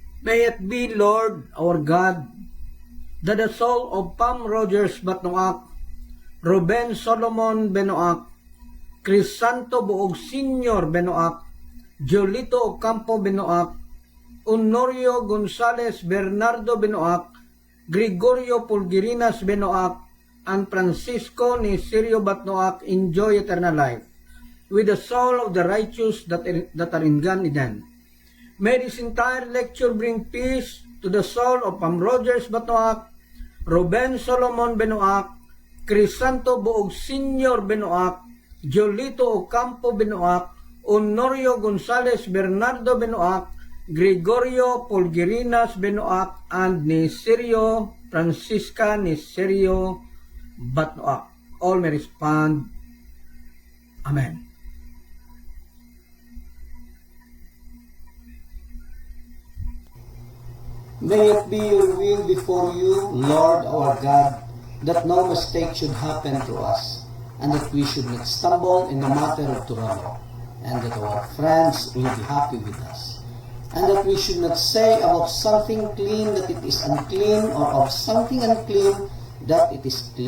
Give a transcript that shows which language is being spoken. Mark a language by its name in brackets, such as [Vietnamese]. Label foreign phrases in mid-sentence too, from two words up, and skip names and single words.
[English] May it be, Lord, our God, that the soul of Pam Rogers Batnoak, Ruben Solomon Benoak, Crisanto Buog Senior Benoak, Jolito Ocampo Benoak, Honorio Gonzales Bernardo Benoak, Gregorio Pulgirinas Benoak, and Francisco Nisirio Batnoak enjoy eternal life, with the soul of the righteous that are in Gan Eden. May this entire lecture bring peace to the soul of Pam Rogers Batnoak, Ruben Solomon Benoak, Crisanto Buog Senior Benoak, Jolito Ocampo Benoak, Honorio Gonzales Bernardo Benoak, Gregorio Pulgirinas Benoak, and Nisirio Francisca Nisirio Batnoak. All may respond, Amen. May it be your will before you, Lord our God, that no mistake should happen to us, and that we should not stumble in the matter of Toronto, and that our friends will be happy with us, and that we should not say about something clean that it is unclean, or of something unclean that it is clean.